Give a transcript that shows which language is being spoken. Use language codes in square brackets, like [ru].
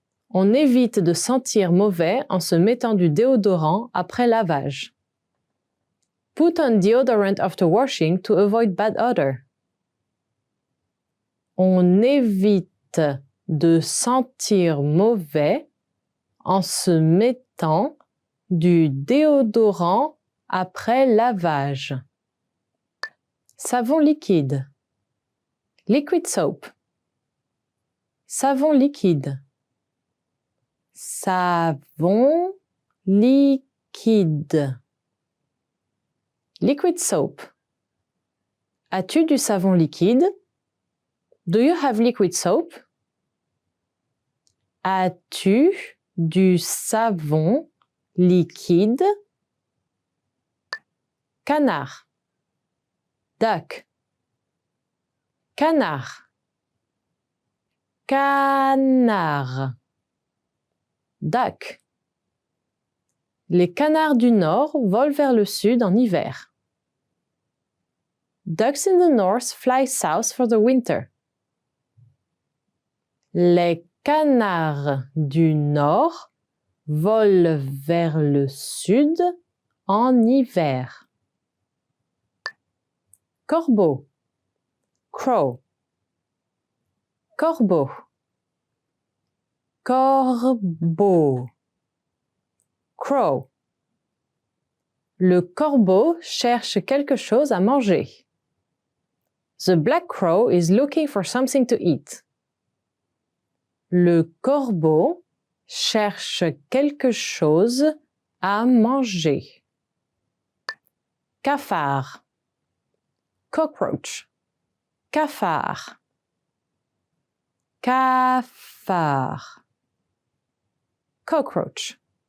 [fr] On évite de sentir mauvais en se mettant du déodorant après lavage. [en] Put on deodorant after washing to avoid bad odor. [fr] On évite de sentir mauvais en se mettant du déodorant après lavage. Savon liquide. Liquid soap. Savon liquide. Savon liquide. Liquid soap. As-tu du savon liquide? [en] Do you have liquid soap? [fr] As-tu du savon liquide? Canard. Duck. Canard. Canard. Duck. Les canards du nord volent vers le sud en hiver. [en] Ducks in the north fly south for the winter. [fr] Les canards du nord volent vers le sud en hiver. Corbeau. Crow. Corbeau. Corbeau. Crow. Le corbeau cherche quelque chose à manger. [en] The black crow is looking for something to eat. [fr] Le corbeau cherche quelque chose à manger. Cafard. Cockroach. Cafard. Cafard. Cockroach.